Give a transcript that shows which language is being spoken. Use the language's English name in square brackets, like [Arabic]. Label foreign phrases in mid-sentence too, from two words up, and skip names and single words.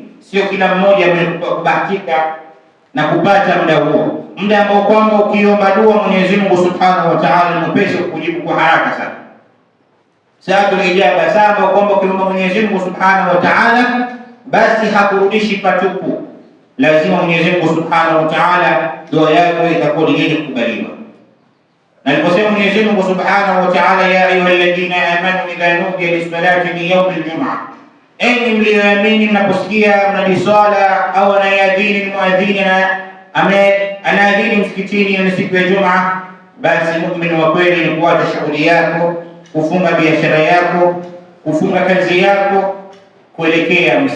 [Swahili] Sio kila mmoja amebahatika na kupata muda huo, muda ambao kwamba ukiomba dua Mwenyezi Mungu [Arabic] سبحانه وتعالى [Swahili] ni mpesi kujibu kwa haraka sana. [Arabic] ساعة الإجابة, [Swahili] sababu kwamba ukiomba Mwenyezi Mungu [Arabic] سبحانه وتعالى [Swahili] basi hakurudishi patupu. Lazima Mwenyezi Mungu [Arabic] سبحانه وتعالى [Swahili] dua yako itakuwa yenye kukubaliwa. Na aliposema Mwenyezi Mungu [Arabic] سبحانه وتعالى, يا أيها الذين آمنوا إذا نودي للصلاة من يوم الجمعة, [Swahili] enyi mlioamini mnaposikia mnadi swala au anayadhini muadhini na anaadhini msikitini ni siku ya Jumaa, basi muumini wa kweli ni kuacha shughuli yako, kufunga biashara yako, kufunga kazi yako, kuelekea msikitini.